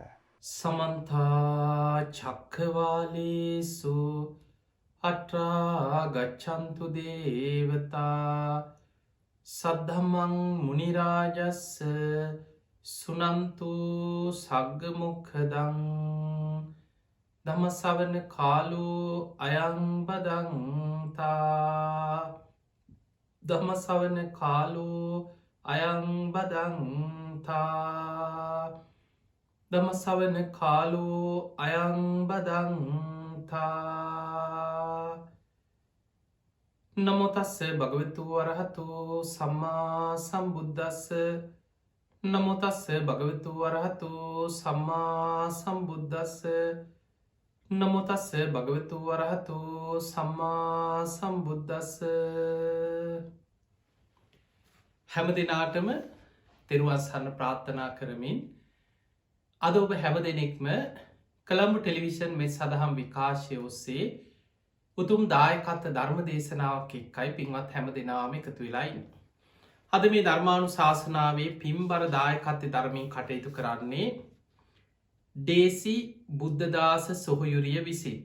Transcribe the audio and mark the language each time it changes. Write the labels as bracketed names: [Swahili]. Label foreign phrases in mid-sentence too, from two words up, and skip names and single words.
[Pali] සමන්ත චක්කවාලේසු අත්‍රා ගච්ඡන්තු දේවතා සද්ධම්මං මුනි රාජස්ස සුනන්තු සග්ග මොක්ඛදං ධම්ම ශ්‍රවණ කාලෝ අයං බදන්තා ධම්ම ශ්‍රවණ කාලෝ අයං බදන්තා ධම්ම ශ්‍රවණ කාලෝ අයං බදන්තා. නමෝ තස්ස භගවතු වරහතු සම්මා සම්බුද්දස්ස නමෝ තස්ස භගවතු වරහතු සම්මා සම්බුද්දස්ස නමෝ තස්ස භගවතු වරහතු සම්මා සම්බුද්දස්ස [Sinhala] හැම දෙනාටම තෙරුවන් සරණ ප්‍රාර්ථනා කරමින් අද ඔබ හැම දෙනෙක්ම කළම්බු ටෙලිවිෂන් මෙත් සදහම් විකාශය ඔස්සේ උතුම් දායකත්ව ධර්ම දේශනාවක් එක්කයි පින්වත් හැම දෙනාම එකතු වෙලායින්න. අද මේ ධර්මානු ශාසනාවේ පින්බර දායකත්ව ධර්මින් කටයුතු කරන්නේ ඩේසි බුද්ධදාස සොහොයුරිය විසින්.